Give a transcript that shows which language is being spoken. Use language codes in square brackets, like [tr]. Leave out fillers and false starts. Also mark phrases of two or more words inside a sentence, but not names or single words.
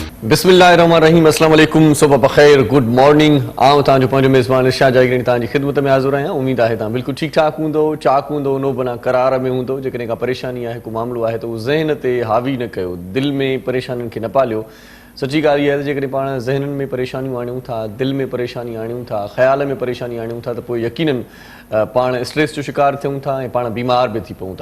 [ar] بسم الله الرحمن الرحيم السلام عليكم [sd] صبح بخير [en] good morning [sd] آءٌ توھانجو پنھنجو ميزبان ارشاد جاگيراڻي توھانجي خدمت ۾ حاضر آھيان. उम्मीद आहे तव्हां बिल्कुलु ठीकु ठाक हूंदो चाक हूंदो नो बना करार में हूंदो। जेकॾहिं का परेशानी आहे को मामिलो आहे त उहो ज़हन ते हावी न कयो, दिलि में परेशानियुनि खे न पालियो। सची ॻाल्हि इहा आहे त जेकॾहिं पाण ज़हननि में परेशानियूं आणियूं था, दिलि में परेशानी आणियूं था, ख़्याल में परेशानी आणियूं था त पोइ यकीनन पाण स्ट्रेस जो शिकार थियूं था ऐं पाण बीमार बि थी पऊं था।